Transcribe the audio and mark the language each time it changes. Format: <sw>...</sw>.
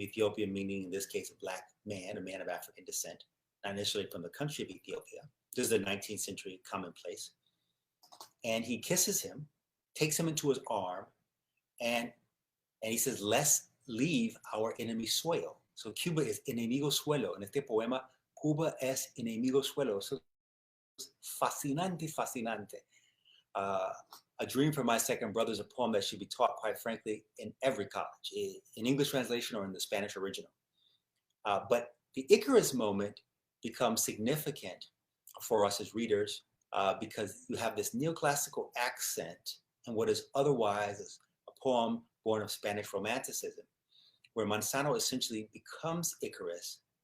<en>Ethiopian meaning, in this case, a black man, a man of African descent, not initially from the country of Ethiopia. This is a 19th century commonplace. And he kisses him, takes him into his arm, and he says, let's leave our enemy soil. So Cuba is</en> <es>enemigo suelo. En este poema, Cuba es enemigo suelo. So fascinante, fascinante.</es> <en>A Dream for My Second Brother is a poem that should be taught, quite frankly, in every college, in English translation or in the Spanish original. But the Icarus moment becomes significant for us as readers because you have this neoclassical accent in what is otherwise a poem born of Spanish Romanticism, where Manzano essentially becomes Icarus.</en>